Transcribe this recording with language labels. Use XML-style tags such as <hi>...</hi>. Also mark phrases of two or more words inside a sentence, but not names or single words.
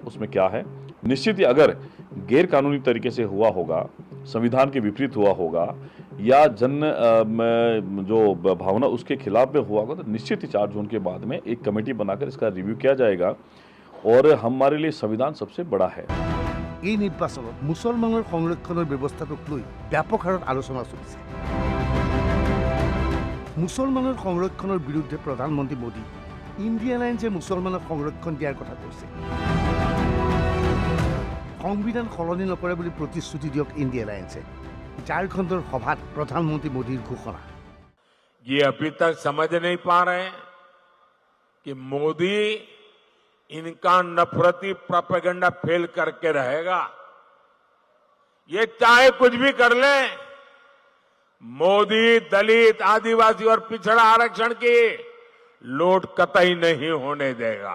<hi>उसमें क्या है, निश्चित ही अगर गैर कानूनी तरीके से हुआ होगा, संविधान के विपरीत हुआ होगा या जन जो भावना उसके खिलाफ में हुआ होगा तो निश्चित ही 4 जून के बाद में एक कमेटी बनाकर इसका रिव्यू किया जाएगा और हमारे लिए संविधान सबसे बड़ा है।</hi> <as>এই নিৰ্বাচনত মুছলমানৰ সংৰক্ষণৰ ব্যৱস্থাটোক লৈ ব্যাপক হাৰত আলোচনা চলিছে। মুছলমানৰ সংৰক্ষণৰ বিৰুদ্ধে প্ৰধানমন্ত্ৰী মোদী ইণ্ডিয়া এলায়েন্সে মুছলমানক সংৰক্ষণ দিয়াৰ কথা কৈছে। সংবিধান সলনি নকৰে বুলি প্ৰতিশ্ৰুতি দিয়ক ইণ্ডিয়া এলায়েন্সে। ঝাৰখণ্ডৰ সভাত প্ৰধানমন্ত্ৰী মোদীৰ ঘোষণা।</as> <hi>ये अभी तक समझ नहीं पा रहे कि मोदी इनका नफरती प्रोपेगेंडा फेल करके रहेगा ये चाहे कुछ भी कर ले, मोदी दलित, आदिवासी और पिछड़ा आरक्षण की लूट कतई नहीं होने देगा।</hi>